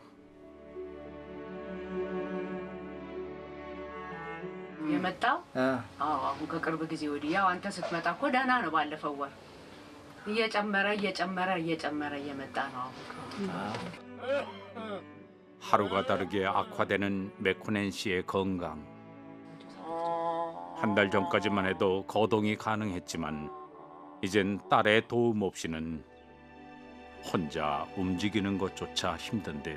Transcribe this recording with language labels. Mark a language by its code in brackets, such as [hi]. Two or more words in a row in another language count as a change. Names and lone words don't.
[am] የመጣው አሁን ከቅርብ ጊዜ ወዲህ ያው አንተ ስትመጣ እኮ ደህና ነው። ባለፈው ወር እየጨመረ እየመጣ ነው። [ko] 하루가 다르게 악화되는 메코넨 씨의 건강. 한 달 전까지만 해도 거동이 가능했지만 이젠 딸의 도움 없이는 혼자 움직이는 것조차 힘든데요.